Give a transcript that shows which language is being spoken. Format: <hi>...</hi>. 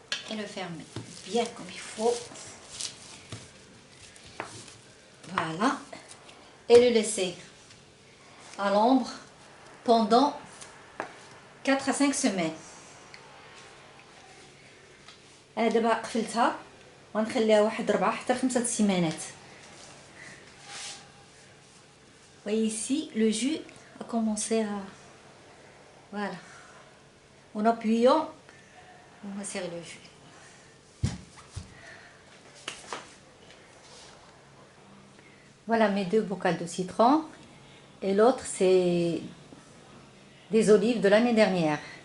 <fr>Et le fermer bien comme il faut. Voilà. Et le laisser à l'ombre pendant 4 à 5 semaines.</fr> <ar>انا دابا قفلتها وغنخليها واحد 4 حتى 5 سيمانات.</ar> <fr>voyez ici le jus a commencé à voilà, en appuyant on va serrer le jus. Voilà mes 2 bocaux de citron et l'autre c'est des olives de l'année dernière.</fr>